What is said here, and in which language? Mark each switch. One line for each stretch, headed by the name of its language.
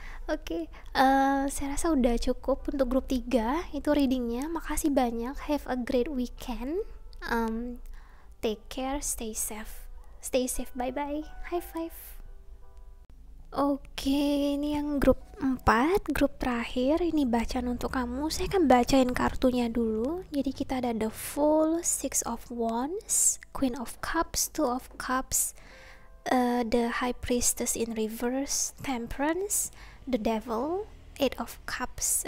Indonesian: Oke, saya rasa udah cukup untuk grup 3 itu readingnya. Makasih banyak,
English: have a great weekend, take care, stay safe, bye bye, high five.
Indonesian: Oke, ini yang grup 4, grup terakhir. Ini bacaan untuk kamu. Saya akan bacain kartunya dulu. Jadi kita ada the Fool, Six of Wands, Queen of Cups, Two of Cups, the High Priestess in reverse, Temperance, the Devil, Eight of Cups.